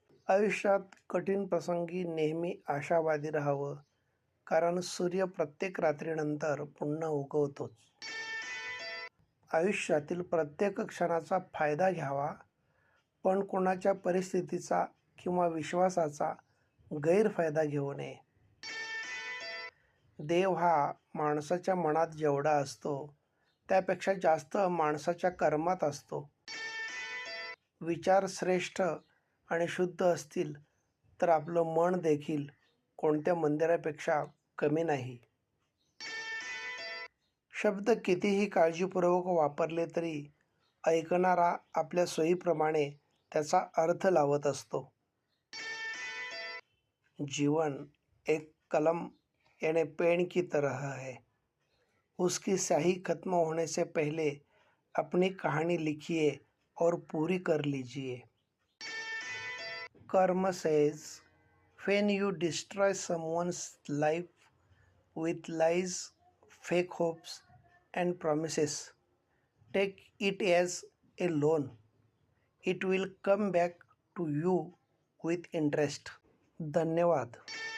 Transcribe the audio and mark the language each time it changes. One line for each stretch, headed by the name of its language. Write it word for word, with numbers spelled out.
Marathi: आयुष्यात कठीण प्रसंगी नेहमी आशावादी राहावं, कारण सूर्य प्रत्येक रात्रीनंतर पुन्हा उगवतोच. आयुष्यातील प्रत्येक क्षणाचा फायदा घ्यावा, पण कोणाच्या परिस्थितीचा किंवा विश्वासाचा गैरफायदा घेऊ नये. देव हा माणसाच्या मनात जेवढा असतो त्यापेक्षा जास्त माणसाच्या कर्मात असतो. विचार श्रेष्ठ आणि शुद्ध असतील तर आपलं मन देखील कोणत्या मंदिरापेक्षा कमी नाही. शब्द कितीही काळजीपूर्वक वापरले तरी ऐकणारा आपल्या सोयीप्रमाणे त्याचा अर्थ लावत असतो.
Hindi: जीवन एक कलम यानी पेन की तरह है, उसकी स्याही खत्म होने से पहले अपनी कहानी लिखिए और पूरी कर लीजिए.
English: Karma says, when you destroy someone's life with lies, fake hopes, and promises, take it as a loan. It will come back to you with interest. धन्यवाद.